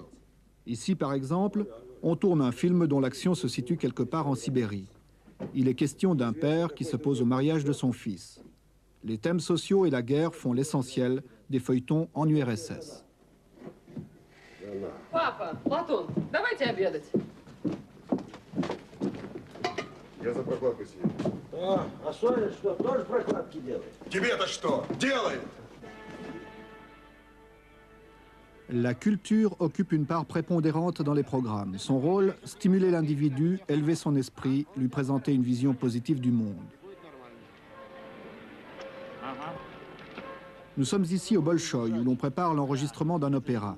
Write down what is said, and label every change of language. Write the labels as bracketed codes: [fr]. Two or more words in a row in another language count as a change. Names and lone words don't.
[fr] Ici, par exemple, on tourne un film dont l'action se situe quelque part en Sibérie. Il est question d'un père qui s'oppose au mariage de son fils. Les thèmes sociaux et la guerre font l'essentiel des feuilletons en URSS. [ru] Papa, Platon, давайте обедать. Я за прокладку съем. А Соня что, тоже прокладки делает? Тебе-то что? Делает! [fr] La culture occupe une part prépondérante dans les programmes. Son rôle, stimuler l'individu, élever son esprit, lui présenter une vision positive du monde. Nous sommes ici au Bolchoï, où l'on prépare l'enregistrement d'un opéra.